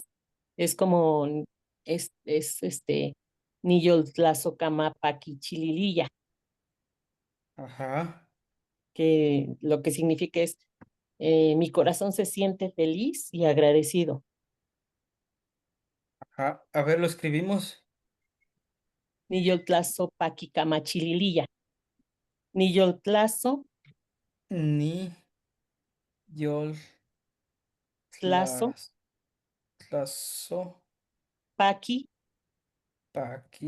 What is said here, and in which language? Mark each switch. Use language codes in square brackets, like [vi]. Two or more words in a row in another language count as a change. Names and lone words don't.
[es] Es como, Niyoltlazocamapaquichilililla, Ajá, que lo que significa es, mi corazón se siente feliz y agradecido. ajá. A ver, lo escribimos. [nah] Niyoltlazopaquicamachilililla. Niyoltlazo, Ni, yol, tlazo, tlas, tlazo, paqui, paqui,